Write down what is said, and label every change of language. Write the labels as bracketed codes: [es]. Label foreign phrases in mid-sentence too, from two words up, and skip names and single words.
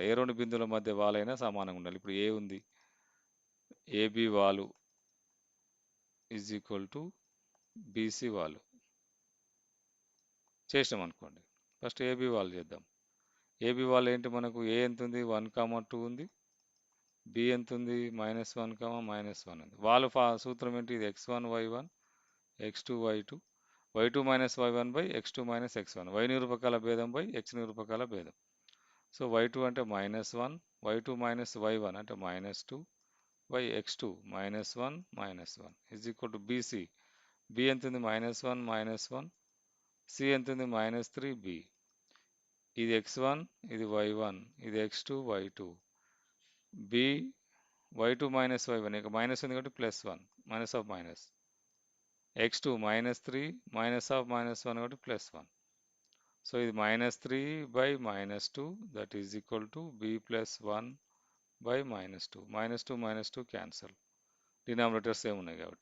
[te] ఏ రెండు బిందువుల మధ్య వాలైనా సమానంగా ఉండాలి. ఇప్పుడు ఏ ఉంది, ఏబి వాలు [en] is equal to [te] బీసీ వాలు చేసినాం అనుకోండి. ఫస్ట్ ఏబి వాల్ చేద్దాం. ఏబి వాల్ ఏంటి మనకు? ఏ ఎంత ఉంది? 1, 2 ఉంది. బి ఎంత ఉంది? -1, -1 ఉంది. వాలు సూత్రం ఏంటి? ఇది x1 y1 x2 y2 y2 - y1 x2 - x1 y నిరూపకాల భేదం x నిరూపకాల భేదం. సో y2 అంటే -1, y2 - y1 అంటే -2 x2 -1 -1 [en] is equal to [te] బీసీ. బి ఎంత ఉంది? -1 -1. సి ఎంత ఉంది? -3 బి. ఇది x1, ఇది y1, ఇది x2 y2. బి y2 - y1, ఇక మైనస్ ఉంది కాబట్టి +1, [en] minus of minus. [te] x2 -3 -1 కాబట్టి +1. సో ఇది -3 బై -2 [en] that is equal to [te] b +1 బై -2. -2 క్యాన్సల్, డినామినేటర్స్ ఏమి ఉన్నాయి కాబట్టి.